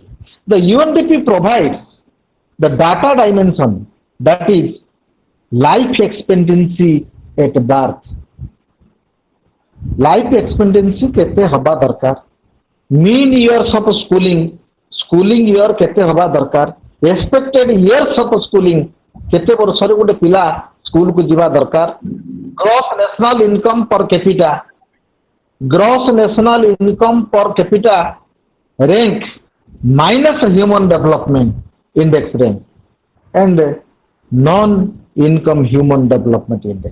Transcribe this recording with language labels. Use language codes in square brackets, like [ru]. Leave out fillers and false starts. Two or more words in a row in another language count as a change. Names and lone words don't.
[en] The UNDP provides the data dimension, that is life expectancy at birth. Life expectancy [or] କେତେ ହେବା ଦରକାର, [en] mean years of schooling year [or] କେତେ ହେବା ଦରକାର, [en] expected years of schooling [or] କେତେ ବର୍ଷରେ ଗୋଟେ ପିଲା ସ୍କୁଲ କୁ ଯିବା ଦରକାର, [en] gross national income per capita, gross national income per capita rank minus human development index rank and non-income human development index.